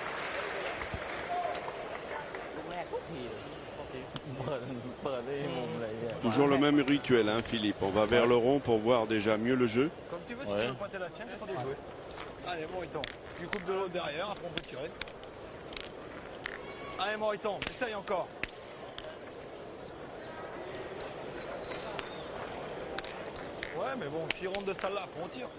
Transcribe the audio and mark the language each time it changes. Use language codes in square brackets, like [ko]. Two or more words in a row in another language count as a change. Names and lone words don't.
[th] ลูกแรกทุกทีเลย เปิดได้มุมเลยเนี่ย [fr] toujours le même rituel, hein, Philippe. On va vers le rond pour voir déjà mieux le jeu. Comme tu veux, si Ouais. tu veux pointer la tienne, c'est pas de jouer. Allez, Moriton. Tu coupes de l'autre derrière, après on peut tirer. Allez, Moriton, essaye encore. Ouais, mais bon, s'il rentre de celle-là, après on tire.